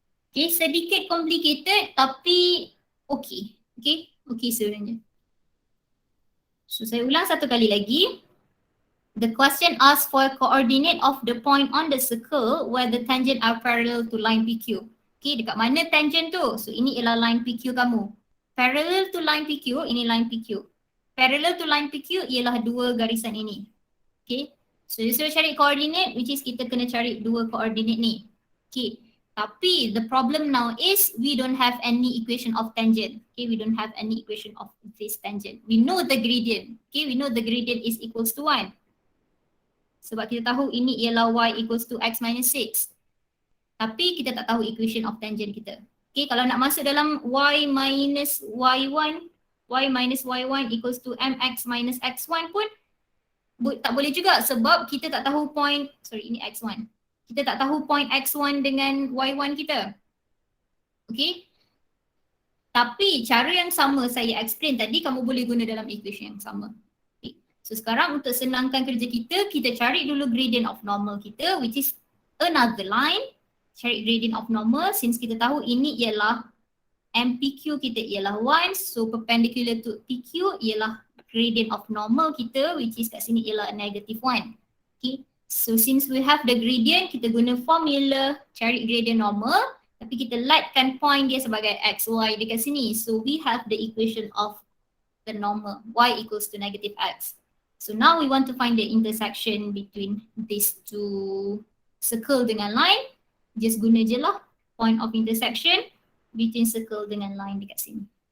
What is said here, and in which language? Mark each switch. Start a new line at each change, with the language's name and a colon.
Malay: Okay, sedikit complicated tapi okay. Okay, okay sebenarnya. So saya ulang satu kali lagi.
English: The question asks for coordinate of the point on the circle where the tangent are parallel to line PQ.
Malay: Okay, dekat mana tangent tu? So ini ialah line PQ kamu. Parallel to line PQ, ini line PQ. Parallel to line PQ ialah dua garisan ini. Okay, so dia suruh cari coordinate, which is kita kena cari dua koordinat ni.
English: Okay, tapi the problem now is we don't have any equation of tangent. Okay, we don't have any equation of this tangent. We know the gradient. Okay, we know the gradient is equals to 1.
Malay: Sebab kita tahu ini ialah y equals to x minus 6. Tapi kita tak tahu equation of tangent kita. Okay, kalau nak masuk dalam y minus y1, y minus y1
English: equals to mx minus x1
Malay: pun tak boleh juga sebab kita tak tahu point, ini x1. Kita tak tahu point x1 dengan y1 kita. Okay. Tapi cara yang sama saya explain tadi kamu boleh guna dalam equation yang sama. So sekarang untuk senangkan kerja kita, kita cari dulu gradient of normal kita which is another line. Cari gradient of normal since kita tahu ini ialah MPQ kita ialah 1.
English: So perpendicular to PQ ialah gradient of normal kita which is
Malay: kat sini ialah
English: negative 1. Okay. So since we have the gradient,
Malay: kita guna formula cari gradient normal. Tapi kita lightkan point dia sebagai x, y dekat sini.
English: So we have the equation of the normal, y equals to negative x. So now we want to find the intersection between these two circle dengan line.
Malay: Just guna je lah point of intersection between circle dengan line dekat sini.